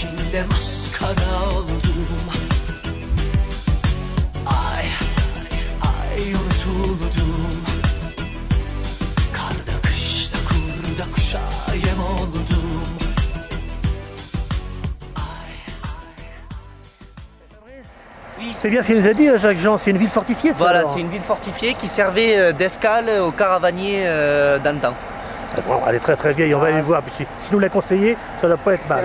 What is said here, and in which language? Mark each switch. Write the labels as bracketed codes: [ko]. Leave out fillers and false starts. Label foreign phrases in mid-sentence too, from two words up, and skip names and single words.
[tr] Dilde maskara oldum. Ay, ay unutuldum. Karda kışta kurda kuşa yem oldum. [fr] C'est bien ce qu'il nous a dit, Jacques-Jean, c'est une ville fortifiée, ça? Voilà, alors c'est une ville fortifiée qui servait d'escale aux caravaniers d'antan. Bon, elle est très très vieille, on va aller voir. Puis si nous l'a conseillé, ça ne doit pas être mal.